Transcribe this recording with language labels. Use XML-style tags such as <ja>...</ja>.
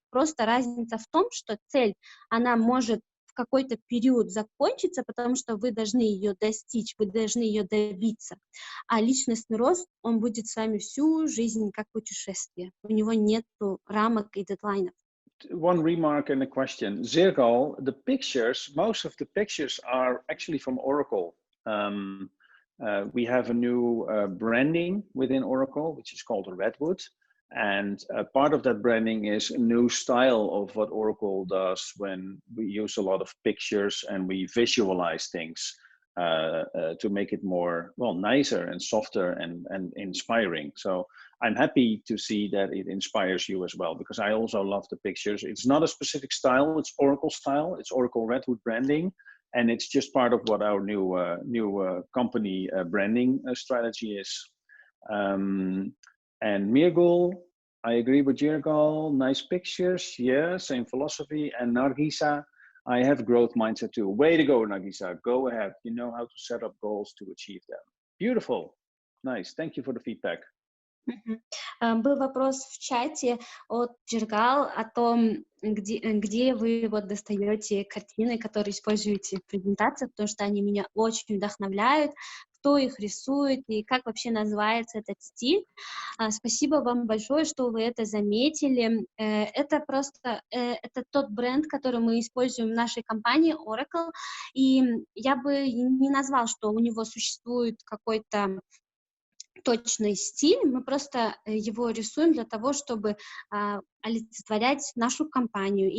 <ru>Просто разница в том, что цель, она может в какой-то период закончиться, потому что вы должны ее достичь, вы должны ее добиться. А личностный рост, он будет с вами всю жизнь как путешествие. У него нет рамок и дедлайнов.</ru> <en>One remark and a question. Zirgal, the pictures, most of the pictures are actually from Oracle. We have a new branding within Oracle, which is called Redwood. And part of that branding is a new style of what Oracle does when we use a lot of pictures and we visualize things to make it more, well, nicer and softer and inspiring. So I'm happy to see that it inspires you as well, because I also love the pictures. It's not a specific style, it's Oracle style, it's Oracle Redwood branding. And it's just part of what our new company branding strategy is. And Mirgul, I agree with Jirgal, nice pictures, yeah, same philosophy. And Nargisa, I have growth mindset too. Way to go, Nagisa, go ahead. You know how to set up goals to achieve them. Beautiful, nice, thank you for the feedback.</en> <ru>Был вопрос в чате от Джиргал о том, где вы вот достаете картины, которые используете в презентациях, потому что они меня очень вдохновляют, кто их рисует и как вообще называется этот стиль. Спасибо вам большое, что вы это заметили. Это просто это тот бренд, который мы используем в нашей компании Oracle, и я бы не назвал, что у него существует какой-то точный стиль, мы просто его рисуем для того, чтобы олицетворять нашу компанию.</ru>